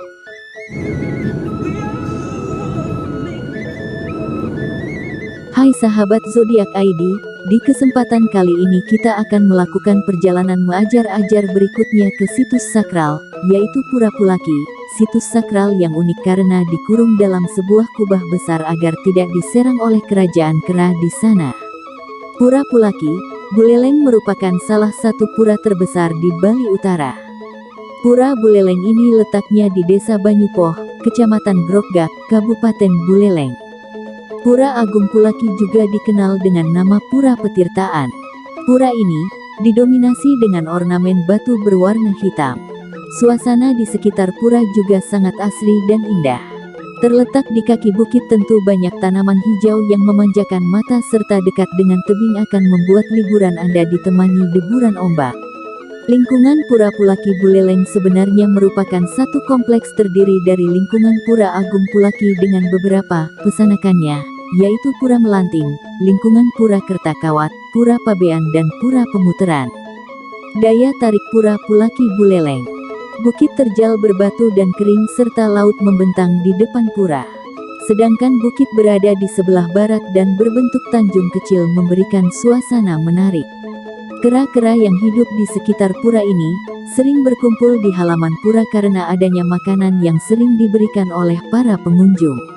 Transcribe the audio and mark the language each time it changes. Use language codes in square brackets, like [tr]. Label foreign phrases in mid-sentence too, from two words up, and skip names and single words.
[id] Hai sahabat Zodiak ID, di kesempatan kali ini kita akan melakukan perjalanan mengajar-ajar berikutnya ke situs sakral, yaitu Pura Pulaki, situs sakral yang unik karena dikurung dalam sebuah kubah besar agar tidak diserang oleh kerajaan kera di sana. Pura Pulaki, Buleleng merupakan salah satu pura terbesar di Bali Utara. Pura Buleleng ini letaknya di Desa Banyupoh, Kecamatan Grogak, Kabupaten Buleleng. Pura Agung Pulaki juga dikenal dengan nama Pura Petirtaan. Pura ini didominasi dengan ornamen batu berwarna hitam. Suasana di sekitar pura juga sangat asri dan indah. Terletak di kaki bukit tentu banyak tanaman hijau yang memanjakan mata serta dekat dengan tebing akan membuat liburan Anda ditemani deburan ombak. Lingkungan Pura Pulaki Buleleng sebenarnya merupakan satu kompleks terdiri dari lingkungan Pura Agung Pulaki dengan beberapa pesanakannya, yaitu Pura Melanting, lingkungan Pura Kertakawat, Pura Pabean dan Pura Pemuteran. Daya tarik Pura Pulaki Buleleng. Bukit terjal berbatu dan kering serta laut membentang di depan pura. Sedangkan bukit berada di sebelah barat dan berbentuk tanjung kecil memberikan suasana menarik. Kera-kera yang hidup di sekitar pura ini sering berkumpul di halaman pura karena adanya makanan yang sering diberikan oleh para pengunjung.